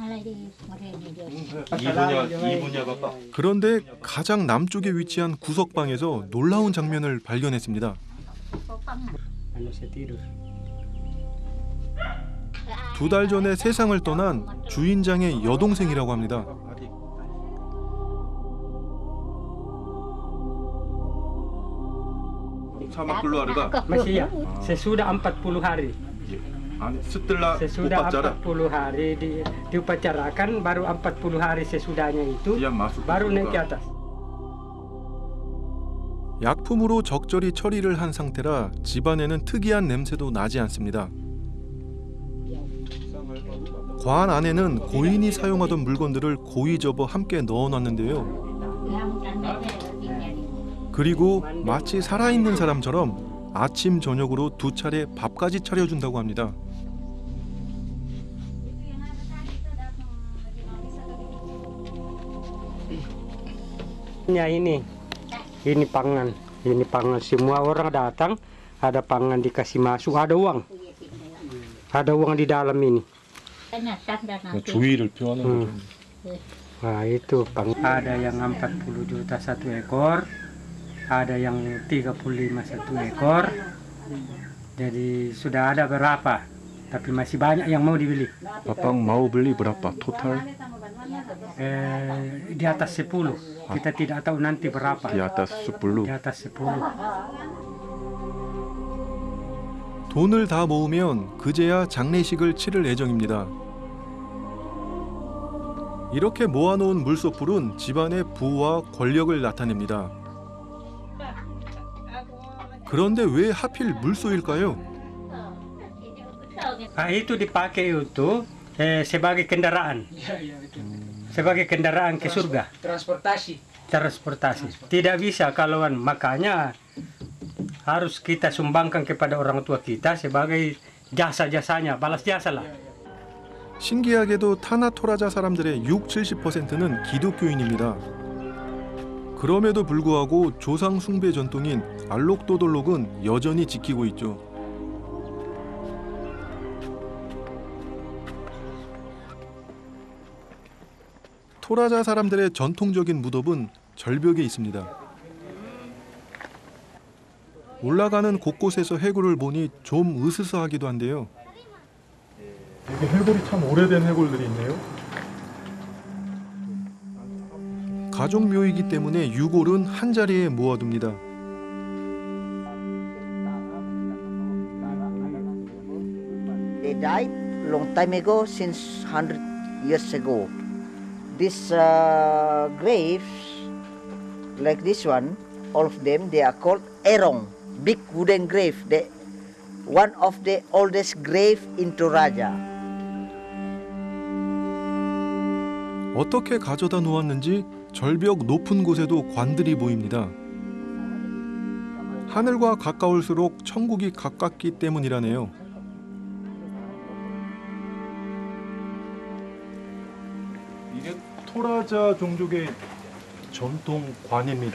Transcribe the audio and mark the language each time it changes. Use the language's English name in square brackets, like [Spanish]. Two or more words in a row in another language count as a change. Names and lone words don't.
[Korean] 그런데 가장 남쪽에 위치한 구석방에서 놀라운 장면을 발견했습니다. 2달 전에 세상을 떠난 주인장의 여동생이라고 합니다. [Indonesian] sama keluarga. Masih ya, sesudah 40 hari. Setelah Sesudah upacara 40 hari diupacarakan, baru 40 hari sesudahnya itu dia masuk ke baru naik ke surga. atas. [Korean] 약품으로 적절히 처리를 한 상태라 집안에는 특이한 냄새도 나지 않습니다. 관 안에는 고인이 사용하던 물건들을 고이 접어 함께 넣어놨는데요. 그리고 마치 살아있는 사람처럼 아침 저녁으로 2차례 밥까지 차려준다고 합니다. [Indonesian] Ini pangan semua orang datang, ada pangan dikasih masuk, ada uang di dalam ini. [Korean] 주의를 표하는 거죠. [Indonesian] Nah itu ada yang 40 juta 1 ekor, ada yang 35 1 ekor. Jadi sudah ada berapa, tapi masih banyak yang mau dibeli. Bapak mau beli berapa total? Di atas 10. Kita tidak tahu nanti berapa. Di atas 10. Di atas 10. [Korean] 돈을 다 모으면 그제야 장례식을 치를 예정입니다. 이렇게 모아놓은 물소뿔은 집안의 부와 권력을 나타냅니다. 그런데 왜 하필 물소일까요? [Indonesian] Itu dipakai untuk sebagai kendaraan. Sebagai kendaraan ke surga. Transportasi. Tidak bisa kalauan, makanya harus kita sumbangkan kepada orang tua kita sebagai jasa-jasanya, balas jasa lah. [Korean] 신기하게도 타나 토라자 사람들의 60-70%는 기독교인입니다. 그럼에도 불구하고 조상 숭배 전통인 알록도돌록은 여전히 지키고 있죠. 토라자 사람들의 전통적인 무덤은 절벽에 있습니다. 올라가는 곳곳에서 해골을 보니 좀 으스스하기도 한데요. 이게 해골이 참 오래된 해골들이 있네요. 가족 묘이기 때문에 유골은 한 자리에 모아둡니다. [English] They died long time ago, since 100 years ago. These graves, like this one, all of them, they are called erong, big wooden grave. One of the oldest grave in Toraja. [Korean] 어떻게 가져다 놓았는지 절벽 높은 곳에도 관들이 보입니다. 하늘과 가까울수록 천국이 가깝기 때문이라네요. 이게 토라자 종족의 전통 관입니다.